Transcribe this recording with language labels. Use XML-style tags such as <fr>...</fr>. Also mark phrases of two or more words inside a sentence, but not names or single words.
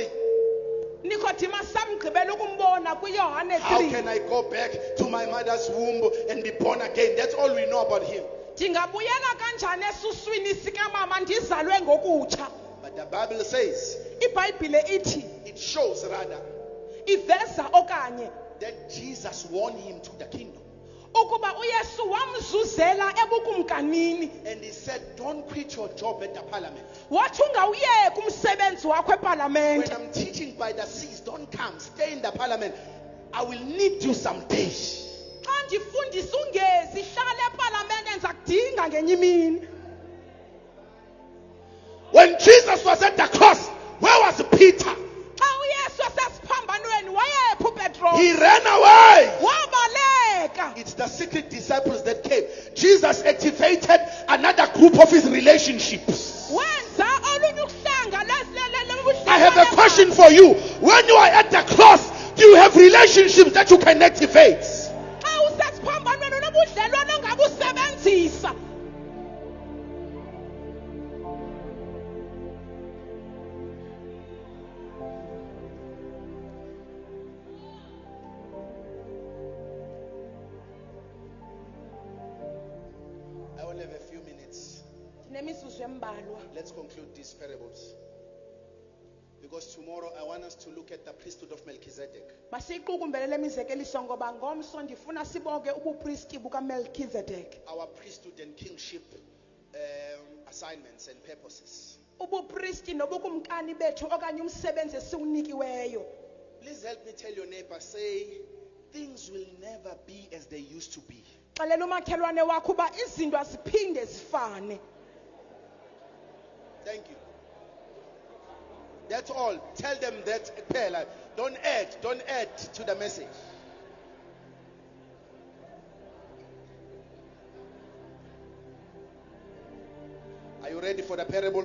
<xh>Nicodemus samgqibela ukumbona kwiYohane</xh> <en>How 3. can I go back to my mother's womb and be born again? That's all we know about him.</en> <xh>Ndingabuyela kanjani esuswini sikamama ndizalwe ngokutsha?</xh> <en>But the Bible says,</en> <xh>iBhayibhile ithi</xh> <en>it shows rather,</en> <xh>iveza okanye</xh> <en>that Jesus won him to the kingdom.</en> <xh>ukuba uYesu wamzuzela ebukumkanini.</xh> <en>And he said, don't quit your job at the parliament.</en> <xh>Wathi ungawuyeka umsebenzi wakho</xh> <en>When</en> <xh>eParlamente.</xh> <en>I'm teaching by the seas, don't come. Stay in the parliament. I will need you someday.</en> <xh>Xa ndifundisa ungezi, hlala eParlamente ndiza kudinga ngenye imini.</xh> <en>When Jesus was at the cross, where was Peter?</en> <xh>Xa uYesu esesiphambanweni wayephi uPetros?</xh> <en>He ran away.</en> <xh>Wabaleka.</xh> <en>It's the secret disciples that came. Jesus activated another group of his relationship. relationships.</en> <xh>wenza olunye uhlanga</xh> <en>I have a question for you. When you are at the cross, do you have relationships that you can activate?</en> <xh>xa usesiphambanweni nobudlelwane ongabusebenzisa.</xh> <en>I only have a few minutes.</en> <xh>Ndinemizuzu embalwa.</xh> <en>Let's conclude these parables. Because tomorrow I want us to look at the priesthood of Melchizedek.</en> <xh>Masiyiqukumbelele imizekeliso ngoba ngomso ndifuna sibonke ubupristi bukaMelchizedek.</xh> <en>Our priesthood and kingship assignments and purposes.</en> <xh>Ubupristi nobukumkani bethu okanye umsebenzi esiwunikiweyo.</xh> <en>Please help me tell your neighbor, say, things will never be as they used to be.</en> <xh>Xelela umakhelwane wakho uba izinto aziphinde zifane.</xh> <en>Thank you. That's all. Tell them that. Don't add to the message. Are you ready for the parable?</en>